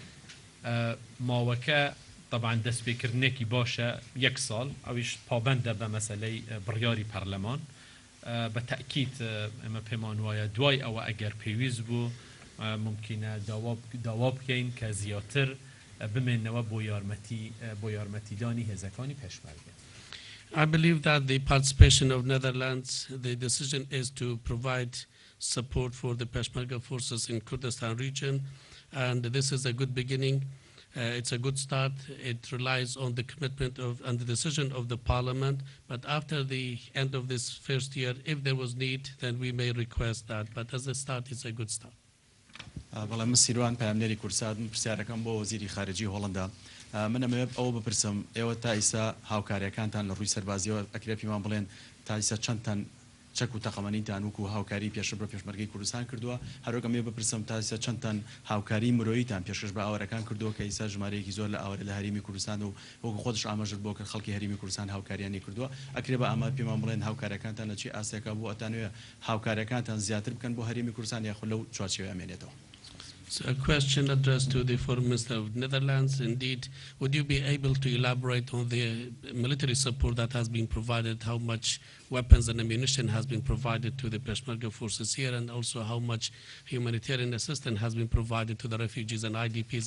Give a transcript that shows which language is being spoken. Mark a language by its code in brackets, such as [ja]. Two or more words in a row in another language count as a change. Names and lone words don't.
[ckb] ماوەکە طبعا دەستپێکردنێکی باشە 1 ساڵ ئەویش پابەندە بە مەسەلەی بڕیاری پەرلەمان بە تەکید ئەمە پێمان وایە دوای ئەوە ئەگەر پێویست بوو ممکنە داوا بکەین کە زیاتر بمێنەوە بۆ یارمەتیدانی هێزەکانی پێشمەرگە. [en] I believe that the participation of Netherlands, the decision is to provide support for the Peshmerga forces in Kurdistan region, and this is a good beginning. It's a good start. It relies on the commitment and the decision of the parliament, but after the end of this first year, if there was need, then we may request that. But as a start, it's a good start. [ckb] بەڵام من سیروان پامنێری کورسان پرسیارەکەم بۆ وەزیری خارجی هۆڵەندا من ئەمەوێت ئەوە بپرسم ئێوە تا ئیسا هاوکاریەکانتان لە ڕووی سەربازیەوە ئەکرێ پێمان بڵێن تا ئیسا چەندتان چەک و تەقەمەنیتان وەکو هاوکاری پێشبڕ پێشمەرگەی کوردستان کردووە هەروەکەم ێ بپرسم تا ئیسا چەندتان هاوکاری مرۆییتان پێشکەش بە ئاوەرەکان کردووە کە ئیسا ژمارەیەکی زۆر لە ئاوەرە لە هەرێمی کوردستان و وەکو خۆدش ئاماژت بۆ کە خەڵکی هەرێمی کوردستان هاوکاریانی کردووە ئەکرێ بە ئاماد پێمان بڵێن هاوکاریەکانتان لە چی ئاسێکە بۆ ئەتانوێ هاوکاریەکانتان زیاتر بکەن بۆ هەرێمی کوردستان یاخود لەو چوارچێوە ئەمێنێتەوە. [en] So a question addressed to the Foreign Minister of Netherlands. Indeed, would you be able to elaborate on the military support that has been provided, how much weapons and ammunition has been provided to the Peshmerga forces here, and also how much humanitarian assistance has been provided to the refugees and IDPs?